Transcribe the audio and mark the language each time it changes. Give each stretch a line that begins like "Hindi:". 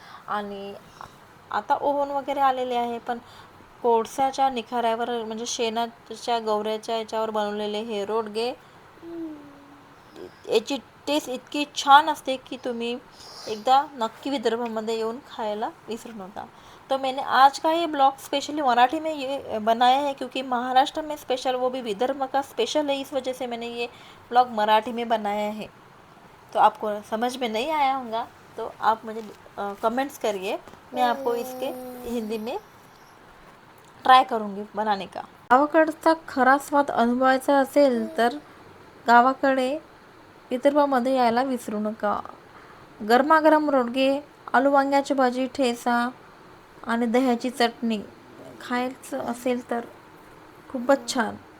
Marathi: आणि आता ओव्हन वगैरे आलेले आहे, पण कोळशाच्या निखाऱ्यावर म्हणजे शेणाच्या गवऱ्याच्या याच्यावर बनवलेले हे रोडगे याची टेस्ट इतकी छान असते की तुम्ही एकदा नक्की विदर्भामध्ये येऊन खायला विसरू नका.
Hindi: तो मैंने आज का ये ब्लॉग स्पेशली मराठी में ये बनाया है, क्योंकि महाराष्ट्र में स्पेशल, वो भी विदर्भ का स्पेशल है, इस वजह से मैंने ये ब्लॉग मराठी में बनाया है. तो आपको समझ में नहीं आया होगा तो आप मुझे कमेंट्स करिए, मैं आपको इसके हिंदी में ट्राय करूँगी बनाने का.
Marathi: गावाकडचा खरा स्वाद अनुभवायचा असेल तर गावाकडे विदर्भामध्ये यायला विसरू नका. गरमागरम रोडगे, आलू वांग्याची भाजी, ठेचा आणि दह्याची चटणी खायचं असेल तर खूपच छान.